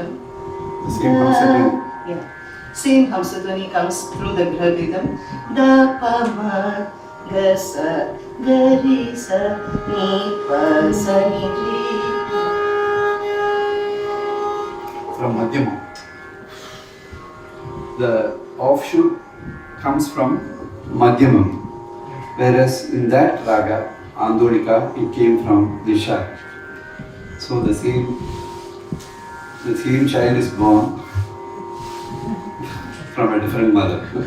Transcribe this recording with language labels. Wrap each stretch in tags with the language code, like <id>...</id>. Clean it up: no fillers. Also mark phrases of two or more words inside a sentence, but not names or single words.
<en>The same Hamsadhwani. Yeah. Same Hamsadhwani comes through the Grahavedam. Da pa ma ga sa ga ri sa ni pa sa ni ri. the offshoot comes from Madhyamam, whereas in that raga, Andolika, it came from Disha. So the same child is born from a different mother.</en>